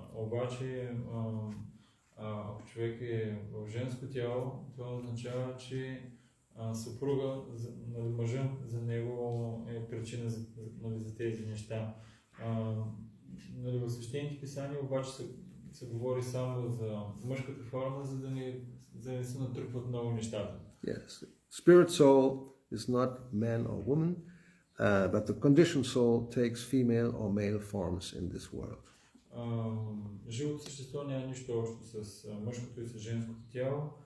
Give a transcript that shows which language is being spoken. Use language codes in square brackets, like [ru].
[bg] Обаче, ако човек е в женско тяло, това означава, че съпруга, мъжа за него е причина за тези неща. В свещените писания обаче се говори само за мъжката форма, за да не се натрупват много нещата. [en] Yes, spirit soul is not man or woman, but the conditioned soul takes female or male forms in this world. [bg] Живото същество няма нищо общо с мъжкото и с женското тяло.